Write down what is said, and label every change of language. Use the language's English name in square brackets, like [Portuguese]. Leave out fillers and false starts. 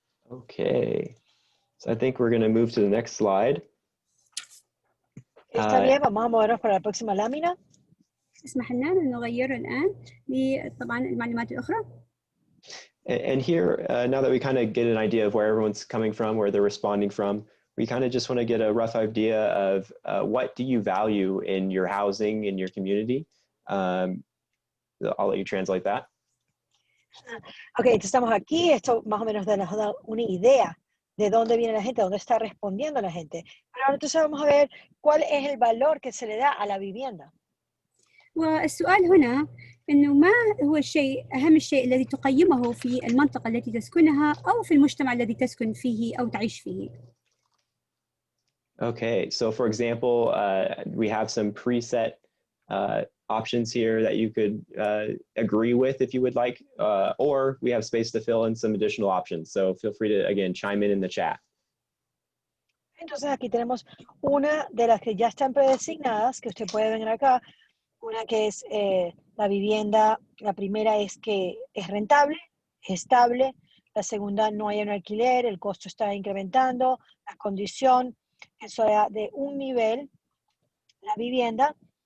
[English] Okay, so I think we're going to move to the next slide. [Spanish] Está bien, vamos a movernos para la próxima lámina. [Arabic] اسمح لنا أن نغير الآن طبعا المعلومات الأخرى. [English] And here, now that we kind of get an idea of where everyone's coming from, where they're responding from, we kind of just want to get a rough idea of what do you value in your housing, in your community. I'll let you translate that. [Spanish] Ok, entonces estamos aquí, esto más o menos nos da una idea de dónde viene la gente, dónde está respondiendo la gente. Pero ahora entonces vamos a ver cuál es el valor que se le da a la vivienda. [Arabic] والسؤال هنا إنه ما هو أهم الشيء الذي تقيمه في المنطقة التي تسكنها أو في المجتمع الذي تسكن فيه أو تعيش فيه. [English] Okay, so for example, we have some preset options here that you could agree with if you would like, or we have space to fill in some additional options. So feel free to, again, chime in the chat. [Spanish] Entonces aquí tenemos una de las que ya están predesignadas, que usted puede ver acá, Una que es la vivienda, la primera es que es rentable, es estable. La segunda, no hay un alquiler, el costo está incrementando. La condición, que sea de un nivel, la vivienda.